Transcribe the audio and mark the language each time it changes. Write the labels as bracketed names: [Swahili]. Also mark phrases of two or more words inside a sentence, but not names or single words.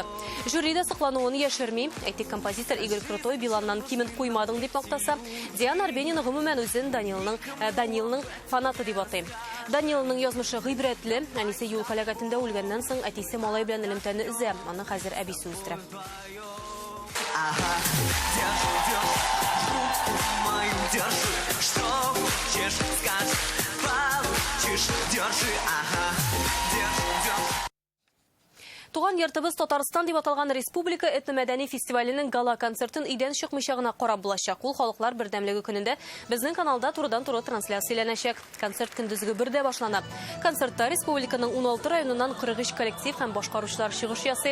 [Tatar] Жюрида соклануын яшерми, әйтик композитор Игорь Крутой Биланнан кимен куймадың дип мактаса, Диана Арбенина гомумән үзен Данилның фанаты дип атый. Данилның язмышы гыйбрәтле, әнисе юл һәлакәтендә үлгәннән соң әтисе малай белән элемтәне үзә, аны хәзер әбисе үстерә. [Russian] Ага, держи, руку мою держи, что хочешь, скажешь, получишь, держи, ага, держи. [Tatar] Туган йортыбыз Татарстан дип аталган республика этно-мәдәни фестиваленең гала концертын идән чыкмыйча гына карап булачак. Ул халыклар бердәмлеге көнендә безнең каналда турыдан-туры трансляцияләнәчәк. Концерт көндезге 1дә башлана. Концертта республиканың 16 районыннан 43 коллектив һәм башкаручылар чыгыш ясый.